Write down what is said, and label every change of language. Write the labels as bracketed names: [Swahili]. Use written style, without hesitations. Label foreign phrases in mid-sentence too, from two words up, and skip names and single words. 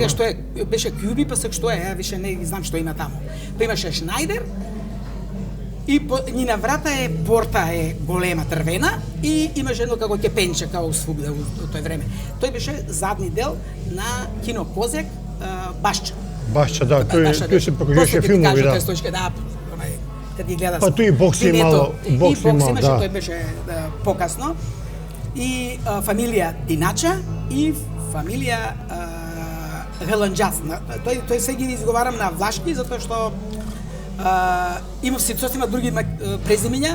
[Macedonian] сега што е, беше Кјуби, па сега што е, више не знам што има таму. Па имаше Шнајдер, и нина врата е, порта е голема трвена и имаше едно како кепенче, као свугде у тој време. Тој беше задни дел на кино Козек, Башча. [Serbian] Bašća, da, tu se pokazuje filmovi, da. [Macedonian] Да, кад ги гледа. Па туи бокс имало, бокс имал, имаше, да. тој беше покасно. И фамилија Динача и фамилија Геланџац. Тој се ги изговарам на влашки затоа што имав сосема други презимиња.